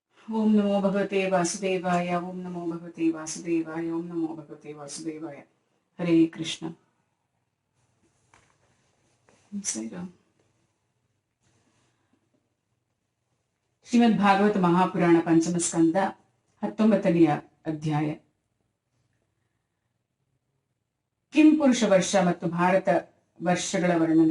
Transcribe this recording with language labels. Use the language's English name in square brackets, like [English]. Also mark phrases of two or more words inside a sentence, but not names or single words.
[Sanskrit] ॐ नमो भगवते वासुदेवाय। ॐ नमो भगवते वासुदेवाय. ॐ नमो भगवते वासुदेवाय। हरे कृष्ण. [Kannada] ಶ್ರೀಮದ್ ಭಾಗವತ ಮಹಾಪುರಾಣ ಪಂಚಮ ಸ್ಕಂದ 19ನೆಯ ಅಧ್ಯಾಯ. ಕಿಂ ಪುರುಷ ವರ್ಷ ಮತ್ತು ಭಾರತ ವರ್ಷಗಳ ವರ್ಣನೆ.